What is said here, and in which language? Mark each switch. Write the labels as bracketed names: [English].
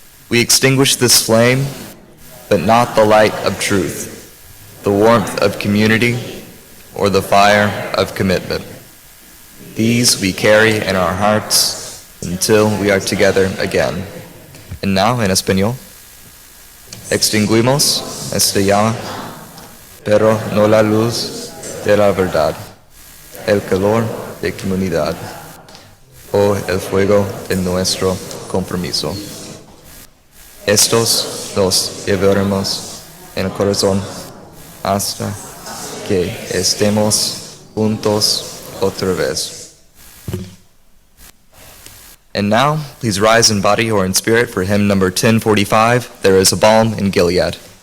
[English] We extinguish this flame, but not the light of truth, the warmth of community, or the fire of commitment. These we carry in our hearts until we are together again. And now, [Spanish] en español, extinguimos esta llama, pero no la luz de la verdad, el calor de comunidad, o el fuego de nuestro compromiso. Estos los llevaremos en el corazón hasta que estemos juntos otra vez. [English] And now, please rise in body or in spirit for hymn number 1045, There is a Balm in Gilead.